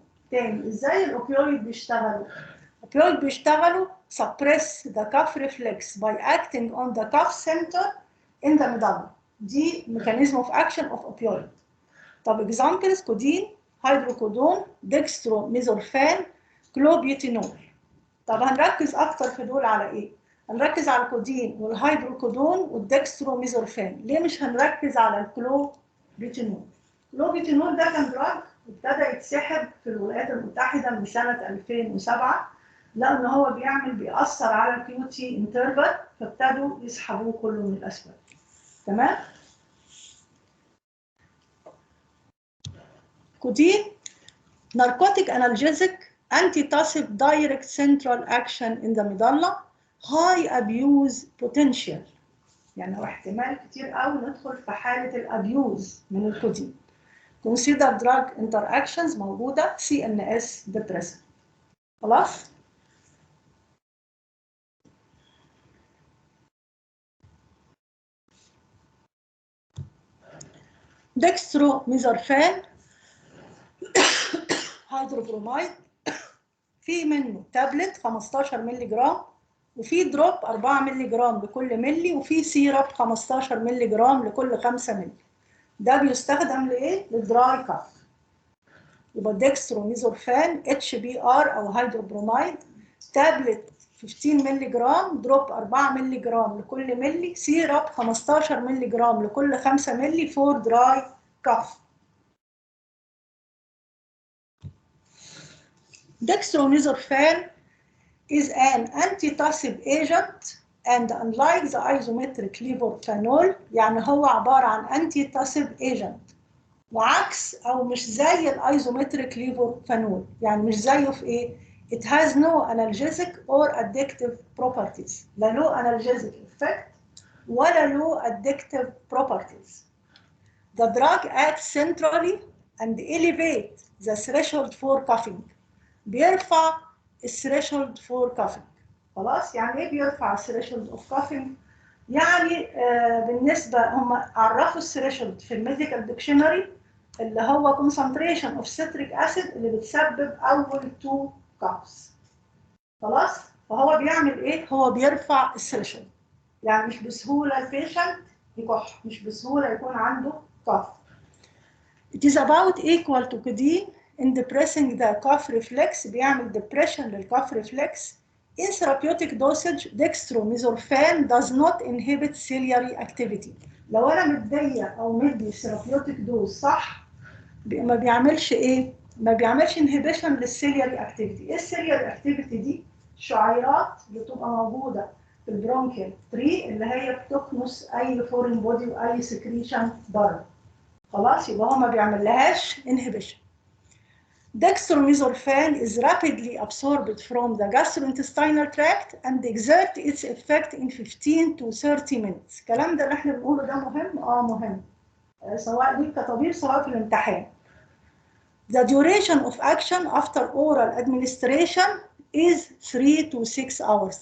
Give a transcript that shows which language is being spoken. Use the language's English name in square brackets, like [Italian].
[Arabic] تاني ازاي الاوبيويد بيشتغلوا؟ الاوبيويد بيشتغلوا [English] suppress the cough reflex by acting on the cough center in the medulla. [Arabic] دي mechanism of action of opioid. طب examples كودين، هيدروكودون، ديكستروميزورفان، كلوبيوتينول. طب هنركز اكتر في دول على ايه؟ هنركز على الكودين والهيدروكودون والدكستروميزورفان. ليه مش هنركز على الكلوبيوتينول؟ الكلوبيوتينول ده كان دراج ابتدى يتسحب في الولايات المتحده من سنه 2007 لان هو بيأثر على الكيو تي انترفال، فابتدوا يسحبوه كله من الاسباب. [English] تمام؟ Codeine narcotic analgesic antitussive direct central action in the medulla high abuse potential. [Arabic] يعني هو احتمال كتير قوي ندخل في حالة الابيوز من الكودين. [English] consider drug interactions موجودة CNS depressant. [Arabic] خلاص؟ دextromethorphan هيدروبرومايد، في منه تابلت 15 مللي جرام وفي دروب 4 مللي جرام لكل ملي وفي سيرب 15 مللي جرام لكل 5 مللي. ده بيستخدم لايه؟ للدراي كاف. يبقى ديكستروميزورفان HBr او هيدروبرومايد، تابلت 15 مللي جرام، دروب 4 مللي جرام لكل ملي، سيرب 15 مللي جرام لكل 5 مللي فور دراي كاف. [English] Dextromethorphan is an antitussive agent and unlike the isometric levorphanol [Arabic] يعني هو عبارة عن antitussive agent وعكس أو مش زي الايزومتريك ليفورفانول. يعني مش زيه في إيه؟ [English] It has no analgesic or addictive properties. [Arabic] لا له analgesic effect ولا له addictive properties. [English] The drug acts centrally and elevate the threshold for coughing. [Arabic] بيرفع الثريشولد فور كافينج. خلاص؟ يعني ايه بيرفع الثريشولد اوف كافينج؟ يعني بالنسبه هم عرفوا الثريشولد في الميديكال ديكشنري اللي هو [English] concentration of citric acid [Arabic] اللي بتسبب اول 2 كافز. خلاص؟ فهو بيعمل ايه؟ هو بيرفع الثريشولد. يعني مش بسهوله البيشنت يكح، مش بسهوله يكون عنده كاف. [English] It is about equal to codeine in depressing the cough reflex. [Arabic] بيعمل [English] depression للcough reflex. In therapeutic dosage, dextromethorphan does not inhibit ciliary activity. [Arabic] لو أنا مدية أو مدي therapeutic dose صح ما بيعملش إيه؟ ما بيعملش inhibition للciliary activity. إيه الciliary activity دي؟ شعيرات بتبقى موجودة في البرونكيال تري اللي هي بتكنس أي foreign body وأي secretion بره. خلاص؟ يبقى هو ما بيعملهاش inhibition. [English] Dextromethorphan is rapidly absorbed from the gastrointestinal tract and exert its effect in 15 to 30 minutes. [Arabic] الكلام ده اللي احنا بنقوله ده مهم؟ مهم. سواء ليك كطبيب سواء في الامتحان. [English] The duration of action after oral administration is 3 to 6 hours.